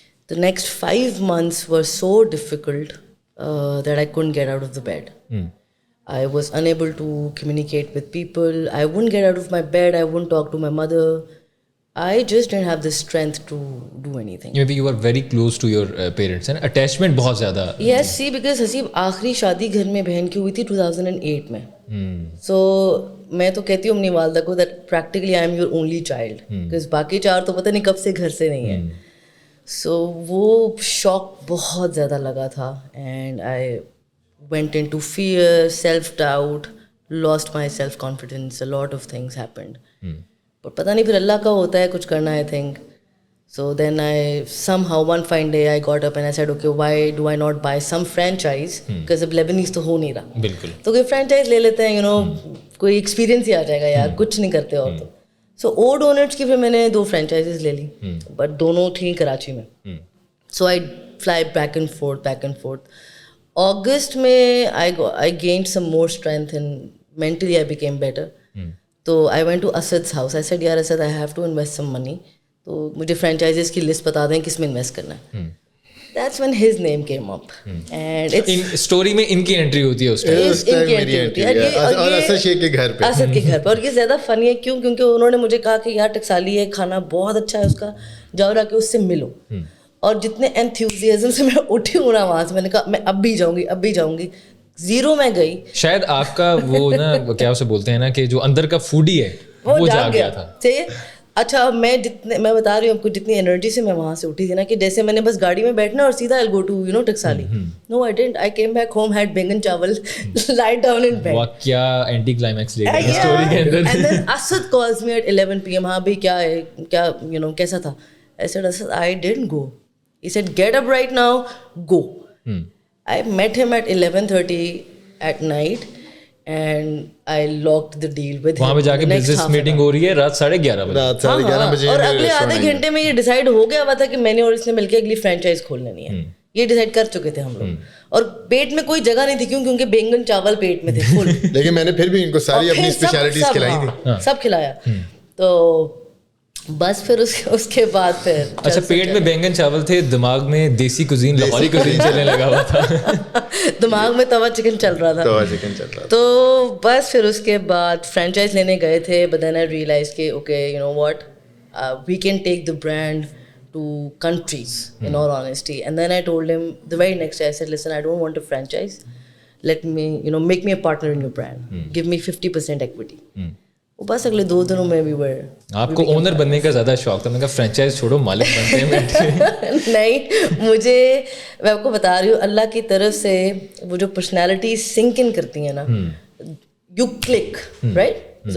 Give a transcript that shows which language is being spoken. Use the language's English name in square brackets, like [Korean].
[English] The next 5 months were so difficult that I couldn't get out of the bed. I was unable to communicate with people. I wouldn't get out of my bed. I wouldn't talk to my mother. I just didn't have the strength to do anything. Maybe you were very close to your parents and attachment [Urdu] بہت زیادہ. [English] Yes, see, because [Urdu] Haseeb آخری شادی گھر میں بہن کی ہوئی تھی 2008 میں. So میں تو کہتی ہوں اپنی والدہ کو [English] that practically I am your only child. [Urdu] Because باقی 4 تو پتہ نہیں کب سے گھر سے نہیں ہیں. So وہ شوق بہت زیادہ لگا تھا. [English] And I went into fear, self-doubt, lost my self-confidence. A lot of things happened. [Urdu] But پتہ نہیں پھر اللہ کا ہوتا ہے کچھ کرنا [English] I think. So then I somehow one fine day I got up and I said, okay, why do I not buy some franchise? [Urdu] Because اب Lebanese تو ہو نہیں رہا. بالکل. تو کوئی فرینچائز لے لیتے ہیں, [English] you know, [Urdu] کوئی ایکسپیرینس ہی آ جائے گا یار, کچھ نہیں کرتے اور تو. So O Donuts کی پھر میں نے 2 فرینچائزز لے لی, بٹ دونوں تھیں کراچی میں. [English] So I fly back and forth. August میں I gained some more strength and mentally I became better. تو I went to Asad's house. I said, یار Asad, I have to invest some money. [Urdu] تو مجھے franchises کی list بتا دیں کس میں انویسٹ کرنا ہے. [English] That's when his name came up. And it's [Urdu] story میں ان کی انٹری ہوتی ہے اس اور اسد شیخ کے گھر پہ, اسد کے گھر پہ. اور یہ زیادہ فنی ہے کیوں, کیونکہ انہوں نے مجھے کہا کہ یار ٹکسالی ہے, کھانا بہت اچھا ہے اس کا, جاؤ جا کے اس سے ملو. اور جتنے انتھیوزیازم سے میں اٹھی ہوں نا وہاں سے, میں نے کہا میں اب بھی جاؤں گی. 0 میں گئی. شاید آپ کا وہ نا کیا اسے بولتے ہیں نا کہ جو اندر کا فوڈی ہے وہ جاگ گیا تھا. اچھا میں بتا رہی ہوں آپ کو جتنی انرجی سے میں وہاں سے اٹھی تھی نا, کہ جیسے میں نے بس گاڑی میں بیٹھنا اور سیدھا [English] I'll go to you know [Urdu] Taksali. [English] No, I didn't. I came back home, had [Urdu] بینگن چاول, [English] lied down in bed. [Urdu] کیا اینٹی کلائمیکس لے گیا اسٹوری کے اندر. [English] And then Asad calls me at 11 PM. [Urdu] ہاں بھائی کیا ہے, کیا [English] you know [Urdu] کیسا تھا. [English] I said, Asad, I didn't go. He said, get up right now, go. I met him at 11:30 at night and I locked the deal with him. [Urdu] وہاں پہ جا کے بزنس میٹنگ ہو رہی ہے رات 11:30 بجے. اور اگلے آدھے گھنٹے میں یہ ڈیسائیڈ ہو گیا ہوا تھا کہ میں نے اور اس نے مل کے اگلی فرینچائز کھول لینی ہے. یہ ڈیسائیڈ کر چکے تھے ہم لوگ. اور پیٹ میں کوئی جگہ نہیں تھی, کیونکہ بینگن چاول پیٹ میں تھے فل. لیکن میں نے پھر بھی ان کو ساری اپنی اسپیشلٹیز کھلائی تھی, سب کھلایا. تو بس پھر اس کے بعد پھر اچھا پیٹ میں بینگن چاول تھے, دماغ میں دیسی کوزین لاہوری کوزین چلنے لگا ہوا تھا, دماغ میں توا چکن چل رہا تھا. تو بس پھر اس کے بعد فرینچائز لینے گئے تھے. [English] But then I realize کہ okay you know what, we can take the brand to countries in all honesty. And then I told him the very next day, I said, listen, I don't want a franchise, let me you know make me a partner in your brand, give me 50% equity. [Urdu] بس اگلے 2 دنوں میں بھی بڑے. آپ کو owner بننے کا زیادہ شوق تھا, میں کہا فرینچائز چھوڑو مالک بنتے ہیں. نہیں, مجھے میں آپ کو بتا رہی ہوں اللہ کی طرف سے وہ جو پرسنالٹی سنک ان کرتی ہیں نا, [English] you click right,